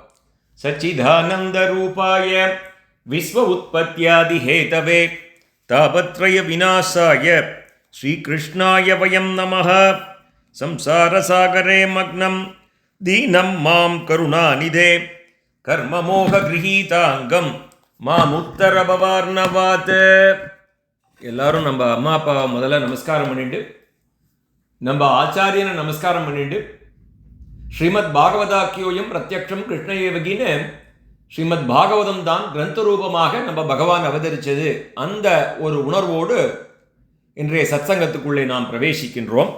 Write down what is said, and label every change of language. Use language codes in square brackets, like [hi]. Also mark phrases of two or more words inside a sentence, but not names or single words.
[sa] सच्चिदानन्दरूपाय विश्व उत्पत्त्यादिहेतवे तापत्रय विनाशाय श्रीकृष्णाय वयं नमः। संसारसागरे मग्नं दीनं मां करुणानिधे कर्ममोहगृहीताङ्गं मामुत्तरभवार्णवात्। [ta] எல்லாரும் நம்ம அம்மா அப்பா முதல்ல நமஸ்காரம் பண்ணிட்டு, நம்ம ஆச்சாரியனை நமஸ்காரம் பண்ணிட்டு, [sa] श्रीमद् भागवताख्योऽयं प्रत्यक्षं कृष्ण एव [ta] ஸ்ரீமத் பாகவதம் தான் கிரந்த ரூபமாக நம்ம பகவான் அவதரித்தது, அந்த ஒரு உணர்வோடு இன்றைய சத்சங்கத்துக்குள்ளே நாம் பிரவேசிக்கின்றோம்.